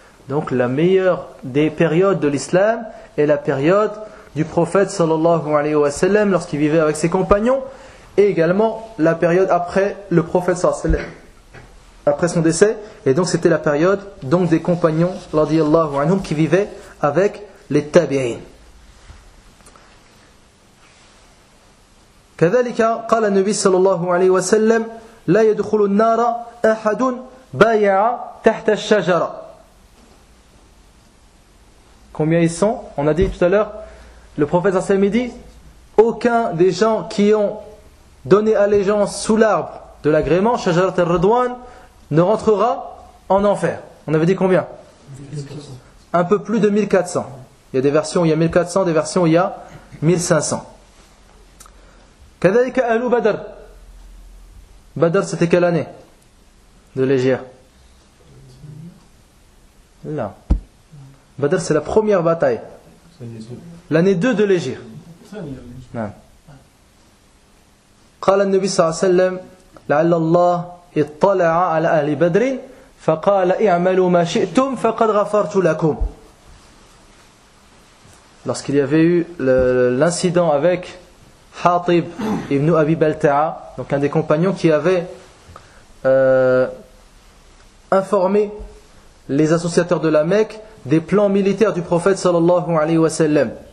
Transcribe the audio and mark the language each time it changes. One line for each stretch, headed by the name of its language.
French: Donc la meilleure des périodes de l'islam est la période du prophète sallallahu alayhi wa sallam lorsqu'il vivait avec ses compagnons, et également la période après le prophète sallallahu alayhi wa sallam, après son décès. Et donc c'était la période donc des compagnons radiyallahu anhum qui vivaient avec les tabi'in.
Arabic: كذلك قال النبي صلى الله عليه وسلم لا يدخل النار أحد بايع تحت الشجرة.
French: Combien ils sont? On a dit tout à l'heure, le prophète sallam dit, aucun des gens qui ont donné allégeance sous l'arbre de l'agrément, Shajarat al-Ridwan, ne rentrera en enfer. On avait dit combien? 1400. Un peu plus de 1400. Il y a des versions où il y a 1400, des versions où il y a 1500.
Arabic: كذلك أهل بدر.
French: بدر c'était quelle année de l'Égypte? Là. بدر c'est la première bataille. L'année 2 de l'Égypte. Non.
Arabic: قال النبي صلى الله عليه وسلم لعل الله اطلع على أهل بدر فقال اعملوا ما شئتم فقد غفرت لكم.
French: Lorsqu'il y avait eu l'incident avec Hatib ibn Abi Balta'a, donc un des compagnons qui avait informé les associateurs de la Mecque des plans militaires du prophète sallallahu alayhi wa sallam.